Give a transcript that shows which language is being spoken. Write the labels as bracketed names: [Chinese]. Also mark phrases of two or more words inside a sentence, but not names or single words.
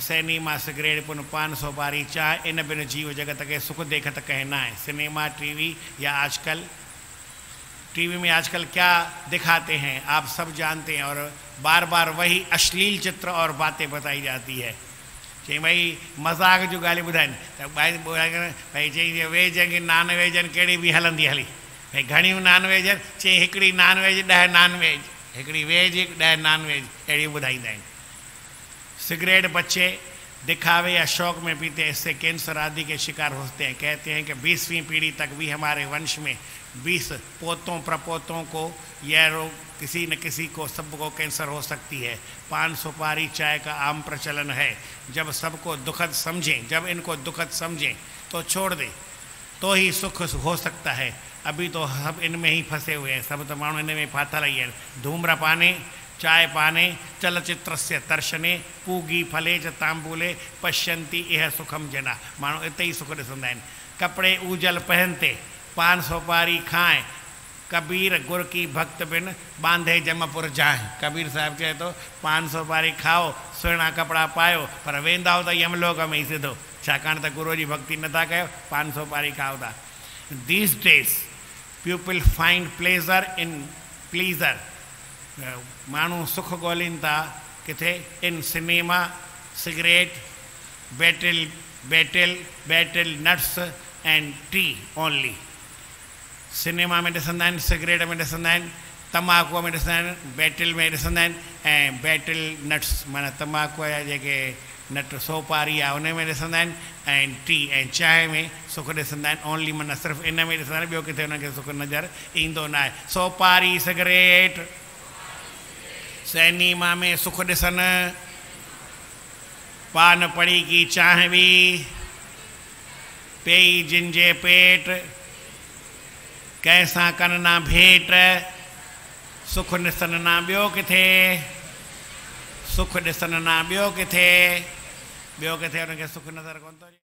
[Hindi] सिनेमा, सिगरेट, पुन पान सुपारी, चाय, इन बिन जीव जगत के सुख देखत कहना है। सिनेमा, टीवी या आजकल टीवी में आजकल क्या दिखाते हैं आप सब जानते हैं, और बार बार वही अश्लील चित्र और बातें बताई जाती है कि भाई [Sindhi] मज़ाक जो ॻाल्हि ॿुधाइनि त भाई चई वेज की [English] non veg [Sindhi] कहिड़ी बि हलंदी हली, भाई घणियूं [English] non veg [Sindhi] चई हिकिड़ी [English] non veg [Sindhi] 10 [English] non veg, [Sindhi] हिकिड़ी वेज 10 नॉन वेज, अहिड़ी ॿुधाईंदा आहिनि। [Hindi] सिगरेट बच्चे दिखावे या शौक में पीते हैं, इससे कैंसर आदि के शिकार होते हैं। कहते हैं कि 20वीं पीढ़ी तक भी हमारे वंश में 20 पोतों प्रपोतों को यह रोग किसी न किसी को सबको कैंसर हो सकती है। पान सुपारी चाय का आम प्रचलन है। जब सबको दुखद समझें, जब इनको दुखद समझें तो छोड़ दें तो ही सुख हो सकता है। अभी तो सब इनमें ही फंसे हुए हैं, [Sindhi] सब तो माण्हू इन में फाथल ही आहिनि। [Sanskrit] धूम्रपाने चाय पाने चलचित्रस्य दर्शने पूगी फले च तांबूले पश्यंती यह सुखम जना। [Sindhi] माण्हू इते ही सुख ॾिसंदा आहिनि। [Hindi] कपड़े ऊजल पहनते पान सुपारी खाएं, कबीर गुर की भक्त बिन बांधे जमपुर जाए। [Sindhi] कबीर साहब चए तो पान सुपारी खाओ, सुहिणा कपिड़ा पायो, पर वेंदा हो त यमलोक में ई सिधो, छाकाणि त गुरू जी भक्ति नथा कयो, पान सुपारी खाओ था। [English] These days people find pleasure in pleasure। [Sindhi] माण्हू सुख ॻोल्हिनि था किथे? [English] in cinema, cigarette, battle nuts and tea only. [Sindhi] सिनेमा में ॾिसंदा आहिनि, सिगरेट में ॾिसंदा आहिनि, तम्बाकूअ में ॾिसंदा आहिनि, बैटल में ॾिसंदा आहिनि, ऐं [English] battle nuts [Sindhi] माना तम्बाकूअ जा जेके नट सोपारी आहे उन में ॾिसंदा आहिनि, ऐं टी ऐं चांहि में सुख ॾिसंदा आहिनि। ओनली माना सिर्फ़ु इन में ॾिसंदा आहिनि, ॿियो किथे हुनखे सुख नज़र ईंदो न आहे। सोपारी सिगरेट सिनेमा में सुख ॾिसनि, पान पड़ी की चांहि बि पेई जिनजे पेट, कैसा कन ना भेंट, सुख ॾिसनि ना ॿियो किथे, सुख ॾिसनि ना ॿियो किथे, ॿियो किथे हुनखे सुख नज़र कोन थो अचे।